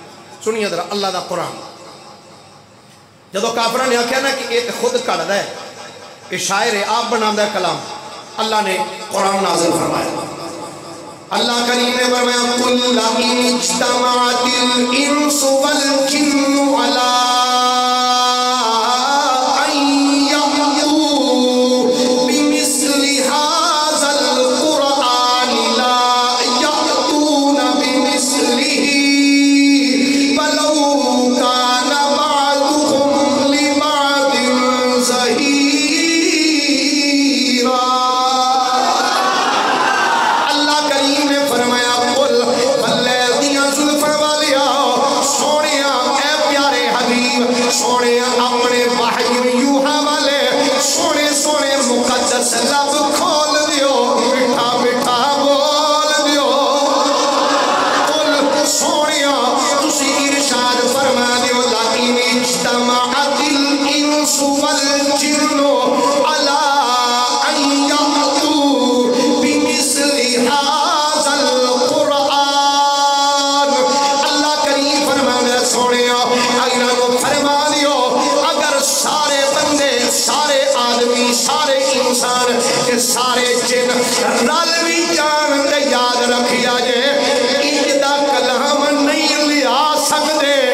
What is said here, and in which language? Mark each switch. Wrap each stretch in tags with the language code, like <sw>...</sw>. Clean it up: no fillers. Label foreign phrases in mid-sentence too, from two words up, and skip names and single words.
<pa>سنیے ذرا اللہ دا قرآن۔ جدوں کافراں نے آکھیا نا کہ ایک خود کڈھدا ہے، یے شاعر ہے، آپ بناندا ہے کلام، اللہ نے قرآن نازل فرمایا. اللہ کریم نے فرمایا</pa> <ar>قل إن اجتمعت الإنس والجن على أن يأتوا بمثل هذا القرآن لا يأتون بمثله ولو كان بعضهم لبعض ظهيرا.</ar> <pa>سوہنے اپنے واہب یوحیٰ والے سوہنے سوہنے مقدس لب کھول دیو، مٹھا مٹھا بول دیو.</pa> <ar>कुल</ar> <pa>سوہنیا تسی ارشاد فرما دیو</pa> <ar>لا إن اجتمعت الإنس والجن على أن يأتوا بمثل هذا القرآن.</ar> <pa>اللہ کریم فرمانا سوہنیا اگر فرما سارے بندے، سارے آدمی، سارے انسان، سارے جن رل بھی جان تے یاد رکھیا جے انکا کلام نہیں لیا سکتے.</pa>